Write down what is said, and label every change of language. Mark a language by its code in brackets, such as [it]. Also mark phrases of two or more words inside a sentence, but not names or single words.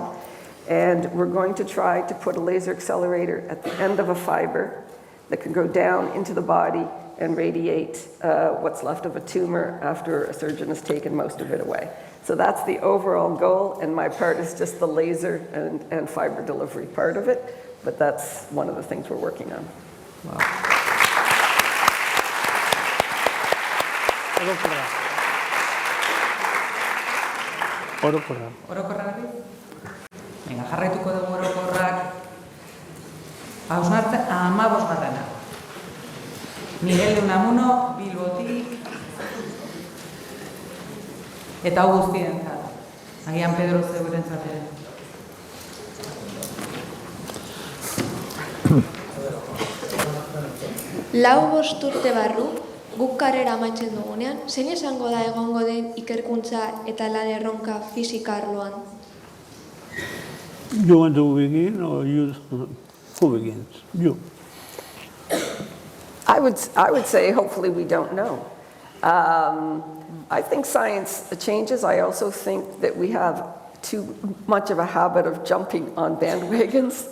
[en] And we're going to try to put a laser accelerator at the end of a fiber that can go down into the body and radiate what's left of a tumor after a surgeon has taken most of it away. So that's the overall goal, and my part is just the laser and fiber delivery part of it, but that's one of the things we're working on. [eu] Wow. Orokorra berriz? Venga, jarraituko dugu orokorrak. Hausnartzen 15. Miguel de Unamuno, Bilbotik. Eta hau guztientzat. Agian Pedro zeurentzat ere. Lau bost urte barru, guk karrera amaitzen dugunean, zein esango da egongo den ikerkuntza eta lan erronka fisika arloan? [en] You want to begin or you? Who begins? You. I would say hopefully we don't know. I think science changes. I also think that we have too much of a habit of jumping on bandwagons.